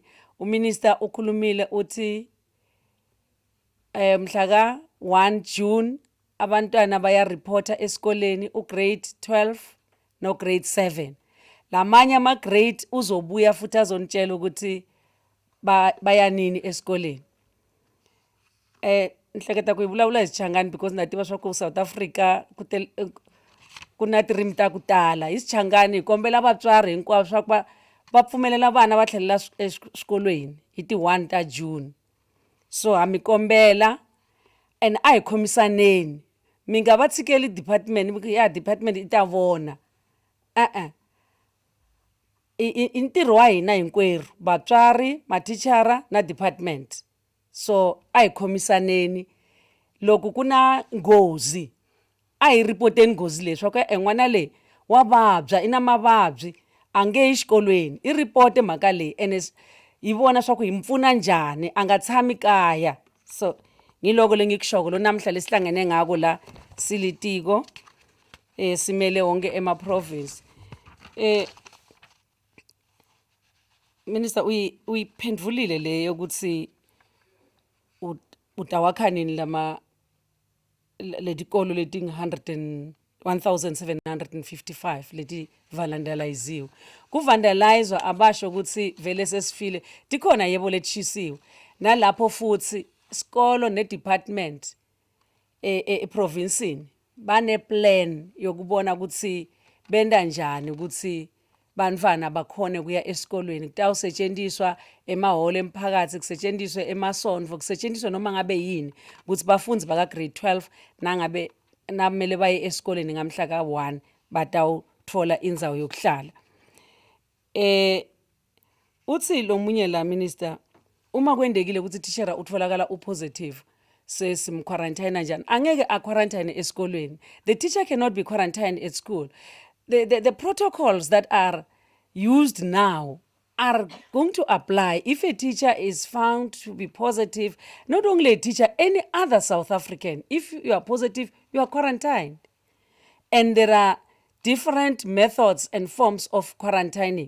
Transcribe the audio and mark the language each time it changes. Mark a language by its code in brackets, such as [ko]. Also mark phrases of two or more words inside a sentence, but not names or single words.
[zu] Uminister ukhulumile uthi mhla 1 June abantwana baya reporta esikoleni ugrade 12 no grade 7. Lamanye ama grade uzobuya futhi azonitshela ukuthi baya nini esikoleni. [ts] Nhleketa kuyibulawula isichangani because nathi basho ku South Africa kunati rimta kutala isichangani kombela vatswari hinkwavo swa ku va pfumelela vana va tlhelela eswikolweni hi ti 1 ta June. So hamikombela and hi khomisaneni mi nga va tshikeli department ya department ita vona i ntirho wa hina hinkwerhu vatswari mathichara na department. So hi khomisaneni loko kuna ngozi hi ripoteni ngozi leswi ka en'wana le wa vabya ina mavabyi ange exikolweni i ripote mhaka leyi ene hi vona swa ku hi mpfuna njhani a nga tshami kaya. [ss] So ngiloko lengikushoko lo namhla lesihlangene ngako la silitiko simele wonke ema province. Minister uyiphendvulile le yokuthi utawakhanini lama letikolo leti 1755 leti vandaliziwe. Ku vandalizwa abasho ukuthi vele sesifile tikhona yebo letshisiwe nalapho futhi skolo ne department provincini bane plan yokubona ukuthi benda njani ukuthi bantwana bakhone kuya esikolweni kutawusetshenziswa emahholo emphakathi kusetshenziswe emasonto kusetshenziswe noma ngabe yini ukuthi bafunzi baka grade 12 nangabe namele baye esikoleni ngamhla ka 1 batawuthola indzawo yokuhlala. [zu] Uthi lo munye la minister uma kwendekile ukuthi teacher utholakala upositive sesimquarantine njani angeke aquarantine esikolweni. [en] The teacher cannot be quarantined at school. The protocols that are used now are going to apply if a teacher is found to be positive, not only a teacher, any other South African. If you are positive, you are quarantined. And there are different methods and forms of quarantining.